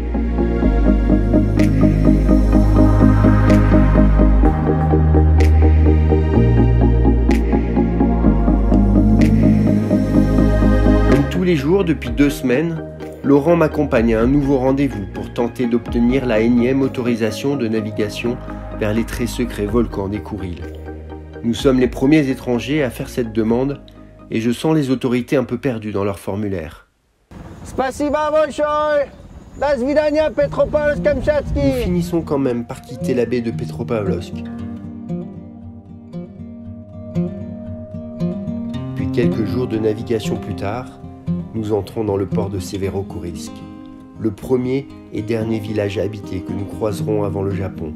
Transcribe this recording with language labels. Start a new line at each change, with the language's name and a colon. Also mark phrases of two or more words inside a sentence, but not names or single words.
French: Tous les jours, depuis 2 semaines, Laurent m'accompagne à un nouveau rendez-vous pour tenter d'obtenir la énième autorisation de navigation vers les très secrets volcans des Kouril. Nous sommes les premiers étrangers à faire cette demande et je sens les autorités un peu perdues dans leur formulaire.
Russian: Spasiba большое! До свидания, Petropavlovsk-Kamchatsky!
French: Nous finissons quand même par quitter la baie de Petropavlovsk. Puis quelques jours de navigation plus tard, nous entrons dans le port de Severokurilsk, le premier et dernier village habité que nous croiserons avant le Japon.